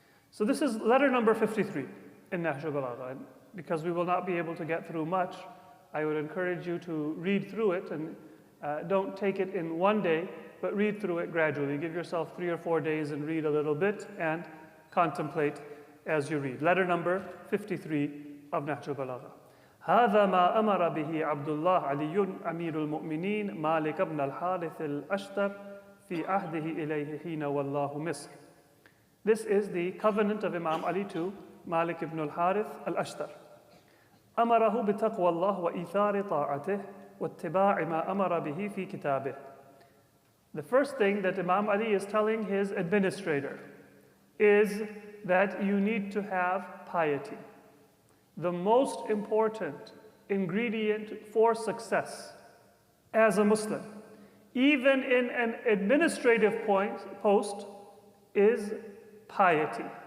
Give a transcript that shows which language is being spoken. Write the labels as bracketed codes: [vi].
[en] So this is letter number 53 in Nahj al-Balagha. And because we will not be able to get through much, I would encourage you to read through it, and don't take it in one day, but read through it gradually. Give yourself 3 or 4 days and read a little bit and contemplate as you read. Letter number 53 of Nahj al-Balagha. [ar] هذا ما أمر به عبد الله علي أمير المؤمنين مالك بن الحارث الأشتر في عهده إليه حين والله مصر. [en] This is the covenant of Imam Ali to Malik ibn al-Harith al-Ashtar. [ar] أمره بتقوى الله وإيثار طاعته واتباع ما أمر به في كتابه. [en] The first thing that Imam Ali is telling his administrator is that you need to have piety. The most important ingredient for success as a Muslim, even in an administrative post, is piety.